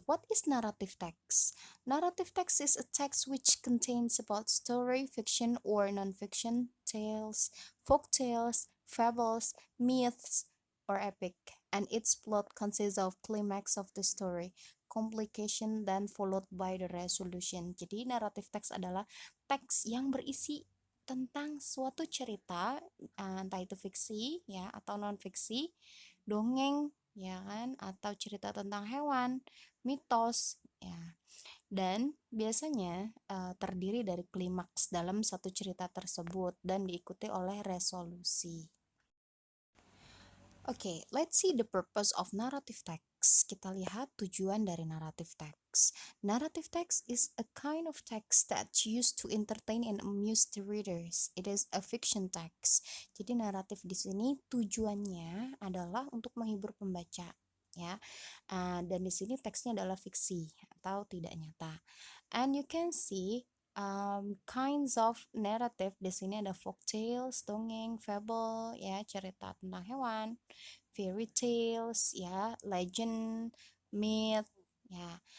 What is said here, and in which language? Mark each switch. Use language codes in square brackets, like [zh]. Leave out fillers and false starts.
[en] What is narrative text? Narrative text is a text which contains about story, fiction, or non-fiction, tales, folk tales, fables, myths, or epic. And its plot consists of climax of the story, complication, then followed by the resolution. [id] Jadi narrative text adalah teks yang berisi tentang suatu cerita, entah itu fiksi ya atau non fiksi, dongeng ya kan, atau cerita tentang hewan, mitos ya. Dan biasanya terdiri dari klimaks dalam satu cerita tersebut dan diikuti oleh resolusi. [en] Oke, let's see the purpose of narrative text. [id] Kita lihat tujuan dari narrative text. [en] Narrative text is a kind of text that's used to entertain and amuse the readers. It is a fiction text. [id] Jadi naratif di sini tujuannya adalah untuk menghibur pembaca, ya. Dan di sini teksnya adalah fiksi atau tidak nyata. [en] And you can see kinds of narrative [id] di sini ada [en] folk tales, dongeng, fable, [id] ya cerita tentang hewan, [en] fairy tales, ya legend, myth, ya.